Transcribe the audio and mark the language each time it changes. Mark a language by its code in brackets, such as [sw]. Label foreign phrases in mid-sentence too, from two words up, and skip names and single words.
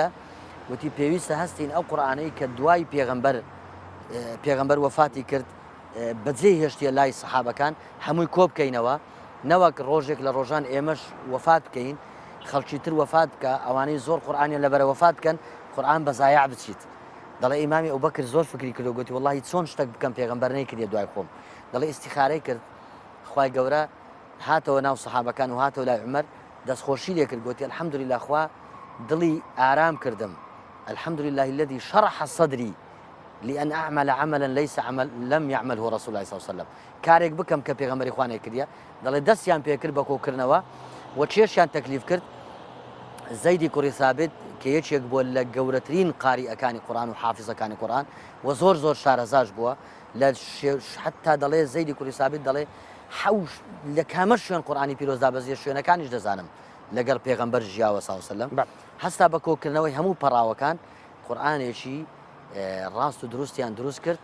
[ckb] گوتی پێویستە هەستین ئەو قورئانەی کە دوای پێغەمبەر وەفاتی کرد بەجێ هێشتیە لای سەحابەکان هەمووی کۆ بکەینەوە نەوەک ڕۆژێک لە ڕۆژان ئێمەش وەفات بکەین خەڵکی تر وەفات بکە ئەوانەی زۆر قورئانیان لەبەرە وەفات بکەن قورئان بەزایع بچیت دەڵێ ئیمامی ئەوبەکر زۆر فکری کردو گوتی وەڵڵاهی چۆن شتێک بکەم پێغەمبەر نەیکردێ دوای خۆم دەڵێ ئیستیخارەی کرد خوای گەورە هاتەوە ناو سەحابەکان و هاتەوە لای عومەر دەستخۆشی لێ کرد گوتی الحەمدولله خوا دڵی ئارام کردم [ar] الحەمدولله الذي شرح صدري لأن أعمل عملا لم يعمله رسول الله صلى الله عليه وسلم كارێک [ckb] بکەم کە پێغەمبەری خوا نەیکردیە دەڵێ دەستیان پێ کرد بە کۆکردنەوە و چێشیان تەکلیف کرد زەیدی کوڕی ثابت کە یەکێک بووە لە گەورەترین قاریئەکانی قورئان و حافظەکانی قورئان و زۆر شارەزاش بووە لە حتا دەڵێ زەیدی کوڕی ثابت دەڵێ حەوش لە کامە شوێن قورئانی پیرۆزدا بەزیە شوێنەکانیش دەزانم لەگەڵ پێغەمبەر ژیاوە [ar] صلی الله عليه وسلم [ckb] هەستا بە کۆکردنەوەی هەموو پەڕاوەکان قورئانێکی ڕاست و دروستیان دروست کرد